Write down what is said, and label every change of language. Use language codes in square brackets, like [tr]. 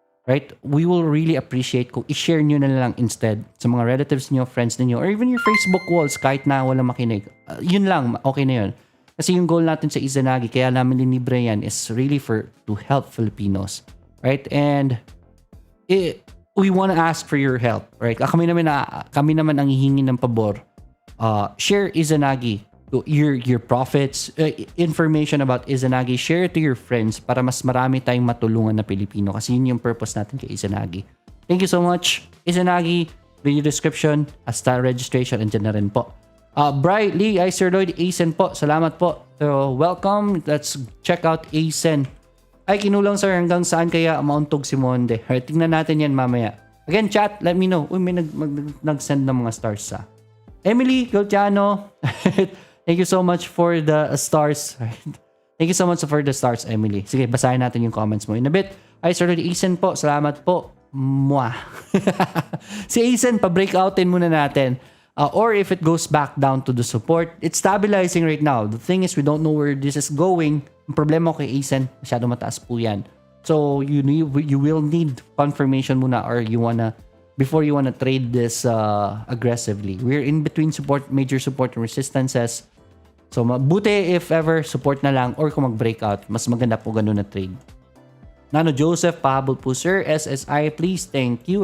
[en] Right? We will really appreciate [tl] kung i-share nyo na lang [en] instead sa mga relatives nyo, friends niyo, or even your Facebook walls [tl] kahit na wala makinig. Yun lang, okay na yun. Kasi yung goal natin sa Izanagi, kaya namin linibre yan, [en] is really to help Filipinos. Right? And we want to ask for your help. Right? [tl] Kami naman ang hihingi ng pabor. [en] Share Izanagi. Your profits, information about Izanagi, share it to your friends [tl] para mas marami tayong matulungan na Pilipino kasi yun yung purpose natin kay Izanagi. [en] Thank you so much. [tl] Izanagi, video description, hasta registration, andyan na rin po. Bri, Lee, Sir Lloyd, Asen po. Salamat po. [en] So, welcome. Let's check out Asen. [tl] Ay, kinulang sir, hanggang saan kaya mauntog si Monde? Right, tingnan natin yan mamaya. [en] Again, chat, let me know. [tl] Uy, may nag-send ng mga stars sa Emily Golciano. [en] Thank you so much for the stars. Thank you so much for the stars, Emily. [tl] Sige, basahin natin yung comments mo [en] in a bit. [tl] Sir Lloyd, Asen po. Salamat po. Mwah. Si Asen, pa-breakoutin muna natin. [en] Or if it goes back down to the support, it's stabilizing right now. The thing is, we don't know where this is going. [tl] Ang problema ko kay Asen, masyado mataas po yan. [en] So, you will need confirmation [tl] muna [en] or before you wanna trade this aggressively. We're in between major support and resistances. [tl] So, mabuti [en] if ever, [tl] support na lang or kung mag-breakout, mas maganda po ganun na trade. [en] Nano Joseph, [tl] pahabol po [en] sir. SSI, please. Thank you.